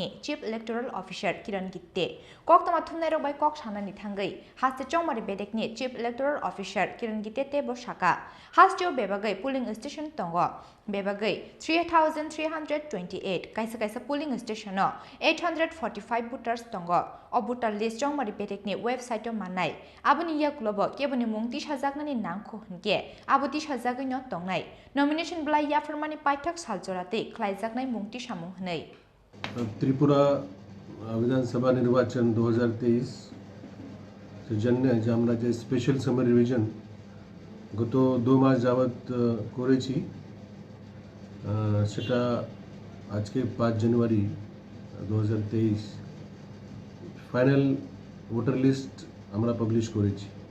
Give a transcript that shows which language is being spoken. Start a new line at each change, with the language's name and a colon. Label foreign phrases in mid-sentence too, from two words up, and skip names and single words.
English: chief electoral officer
Kok Borok: kiron gitte kok toma thumnai robai kok sanani thangai haste chongmari bedekni
English: chief electoral officer
Kok Borok: kiron gitte tebo shaka hasteo bebagai
English: polling station
Kok Borok: tongo bebagai 3,328 kaisa
English: polling station
Kok Borok: no 845 voters tongo o
English: voter list
Kok Borok: chongmari bedekni website o manai abuni ya globo keboni mungti sajaknani nangkho hunke abuti sajagoi no tongnai nomination blai ya fermani paithak saljorate khlaijaknai mungti samung hnei
Bangla: ত্রিপুরা বিধানসভা নির্বাচন 2023 জন্য যে আমরা যে
English: special summer revision
Bangla: গত 2 মাস যাবত করেছি সেটা আজকে 5 জানুয়ারি 2023
English: final voter list
Bangla: আমরা পাবলিশ করেছি